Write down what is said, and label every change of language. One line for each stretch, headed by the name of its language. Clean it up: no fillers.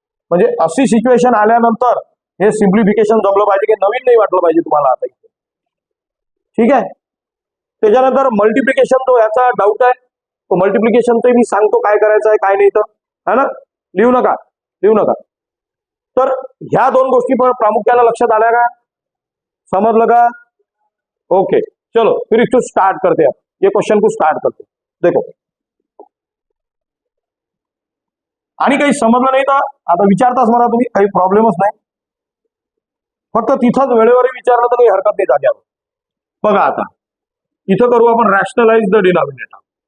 Marathi: म्हणजे अशी सिच्युएशन आल्यानंतर हे सिम्प्लिफिकेशन जमलं पाहिजे, की नवीन नाही वाटलं पाहिजे तुम्हाला आता इथे. ठीक आहे. त्याच्यानंतर मल्टिप्लिकेशन, तो याचा डाऊट आहे, तो मल्टिप्लिकेशन ते मी सांगतो काय करायचं आहे काय नाही तर, है ना. लिहू नका. तर ह्या 2 गोष्टी पण प्रामुख्याने लक्षात आल्या का, समजलं का.
Hindi: ओके, चलो फिर इसको स्टार्ट करते हैं. ये क्वेश्चन को स्टार्ट करते देखो.
Marathi: आणि काही समजलं नाही तर आता विचारताच मला तुम्ही, काही प्रॉब्लेमच नाही. फक्त तिथंच वेळेवर विचारलं तर काही हरकत नाही जाग्यावर. बघा आता इथं करू आपण रॅशनलाइज द डिनॉमिनेटर.